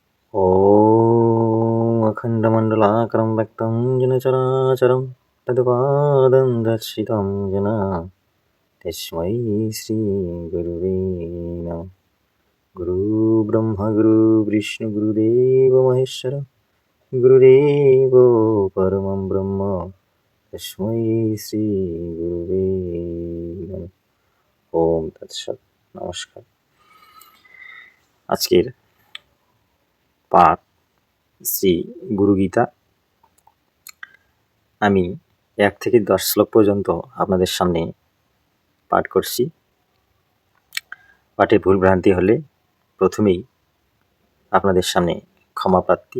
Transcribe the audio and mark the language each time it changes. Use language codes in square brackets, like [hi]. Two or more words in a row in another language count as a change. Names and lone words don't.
[sa] ॐ अखण्डमण्डलाकारं व्यक्तं येन चराचरं तत्पादं दर्शितं येन तस्मै श्रीगुरुवे नमः। गुरुब्रह्मा गुरुविष्णु महेश्वर गुरुदेवो परमं ब्रह्म तस्मै श्रीगुरुवे नमः। ওম তৎসৎ। [bn] নমস্কার। আজকের পাঠ শ্রী গুরুগীতা। আমি 1 থেকে 10 শ্লোক পর্যন্ত আপনাদের সামনে পাঠ করছি। পাঠে ভুল ভ্রান্তি হলে প্রথমেই আপনাদের সামনে ক্ষমা প্রার্থী।